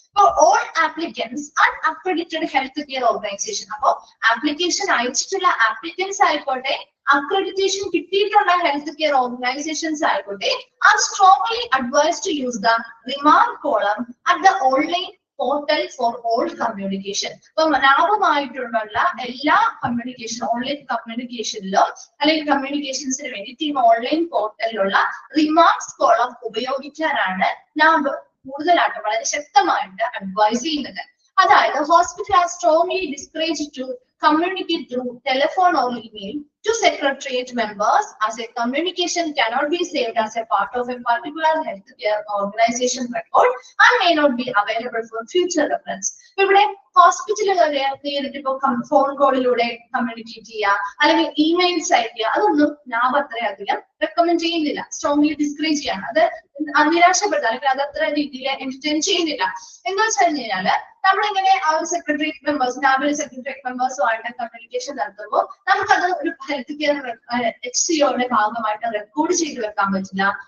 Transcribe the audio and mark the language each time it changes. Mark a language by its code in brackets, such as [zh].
[en] അപ്പൊ all applicants unaccredited health care organization, [ml] അപ്പൊ application അയച്ചിട്ടുള്ള applicants ആയിക്കോട്ടെ അക്രഡിറ്റേഷൻ കിട്ടിയിട്ടുള്ള ഹെൽത്ത് കെയർ ഓർഗനൈസേഷൻസ് ആയിക്കോട്ടെ [en] Are strongly advise to use the remark column at the online portal for all communication. [ml] അപ്പൊ ലാഭമായിട്ടുള്ള എല്ലാ communication online കമ്മ്യൂണിക്കേഷനിലും അല്ലെങ്കിൽ കമ്മ്യൂണിക്കേഷൻസിന് വേണ്ടിയിട്ട് ഈ ഓൺലൈൻ പോർട്ടലിലുള്ള റിമാർക്സ് കോളം ഉപയോഗിക്കാനാണ് ലാഭ് കൂടുതലായിട്ട് വളരെ ശക്തമായിട്ട് അഡ്വൈസ് ചെയ്യുന്നത്. [en] അതായത് hospital are strongly discourage to communicate through telephone or email to secretariat members, as a communication cannot be saved as a part of a particular healthcare organization record and may not be available for future reference. [ml] ഇവിടെ ഹോസ്പിറ്റലുകാരെ നേരിട്ട് ഇപ്പൊ phone കോളിലൂടെ communicate ചെയ്യുക അല്ലെങ്കിൽ emails അയക്കുക അതൊന്നും ഞാൻ അത്രയധികം റെക്കമെൻഡ് ചെയ്യുന്നില്ല, [en] strongly discourage [ml] ചെയ്യാണ്. അത് നിരാശപ്പെടുത്ത അല്ലെങ്കിൽ അത് അത്ര രീതിയിൽ എന്റർടൈൻ ചെയ്യുന്നില്ല. എന്താ വെച്ച് കഴിഞ്ഞാല് നമ്മളിങ്ങനെ ആ ഒരു സെക്രട്ടേറിയറ്റ് മെമ്പേഴ്സ് നാബിലെ സെക്രട്ടേറിയറ്റ് മെമ്പേഴ്സുമായിട്ട് കമ്മ്യൂണിക്കേഷൻ നടത്തുമ്പോൾ നമുക്കത് ഒരു ഹെൽത്ത് കെയർ HCOയുടെ ഭാഗമായിട്ട് റെക്കോർഡ് ചെയ്ത് വെക്കാൻ പറ്റില്ല.